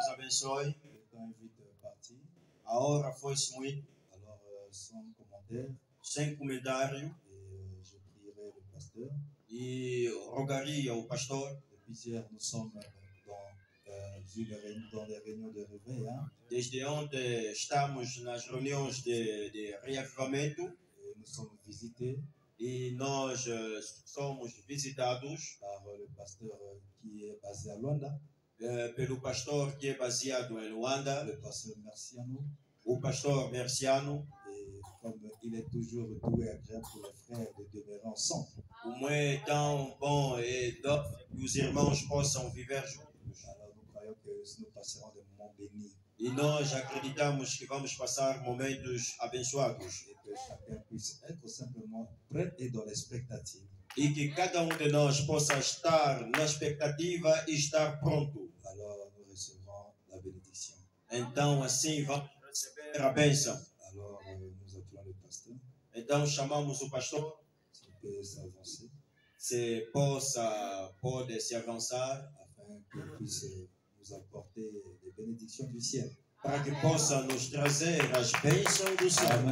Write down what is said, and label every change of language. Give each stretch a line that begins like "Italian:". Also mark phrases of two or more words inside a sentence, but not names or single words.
Portuguese: abençoe. A hora foi-se muito.
French: Alors, sans commentaire,
Portuguese: Sem comentário.
French: et je prierai le pasteur.
Portuguese: E rogaria o pastor.
French: Depuis hier, nous sommes dans les réunions de réveil. Hein?
Portuguese: Desde ontem estamos nas reuniões de reavivamento.
French: Et nous sommes visités
Portuguese: E nós somos visitados
French: par le pasteur qui est basé à Luanda,
Portuguese: pelo pastor que é baseado em Luanda,
French: le pasteur Merciano.
Portuguese: o pastor Merciano.
French: Et comme il est toujours doux et agréable pour les frères de demeurer ensemble.
Portuguese: Como é tão bom e doce que os irmãos possam viver juntos.
French: Alors nous croyons que nous passerons des moments bénis
Portuguese: E nós acreditamos que vamos passar momentos abençoados.
French: et que chacun puisse être simplement prêt et dans l'expectative.
Portuguese: E que cada de nós possa estar na expectativa e estar pronto.
French: Alors nous recevrons la bénédiction.
Portuguese: Então assim vamos receber a bênção.
French: Alors nous appelons le pasteur.
Portuguese: Então chamamos o pastor.
French: S'il peut s'avancer
Portuguese: Se pode se avançar
French: afin qu'il puisse nous apporter des bénédictions du ciel.
Portuguese: para que possa nos trazer as bênçãos do céu. Amen.